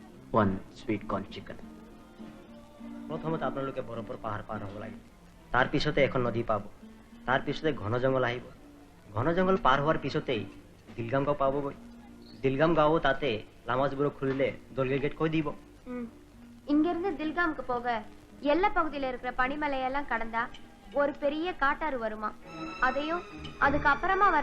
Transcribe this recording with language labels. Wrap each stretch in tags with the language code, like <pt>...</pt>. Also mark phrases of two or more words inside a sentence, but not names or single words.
<en>one sweet corn chicken.</en> <as>প্রথমত আপোনালোকে বৰফৰ পাহাৰ পাৰ হ'ব লাগিব তাৰ পিছতে এখন নদী পাব তাৰ পিছতে ঘন জংগল আহিব ঘন জংগল পাৰ হোৱাৰ পিছতেই দিলগাম গাঁও পাবগৈ দিলগাম গাঁও তাতে লামাজபுரம் খুলিলে দলগেট গেট কৈ দিব</as> <ta>இங்க இருந்து தில்காமுக்கு போக எல்லா பகுதியில இருக்கிற பனிமலையெல்லாம் கடந்தா ஒரு பெரிய காட்டாறு வருமா அதையும் அதுக்கு அப்புறமா வர</ta>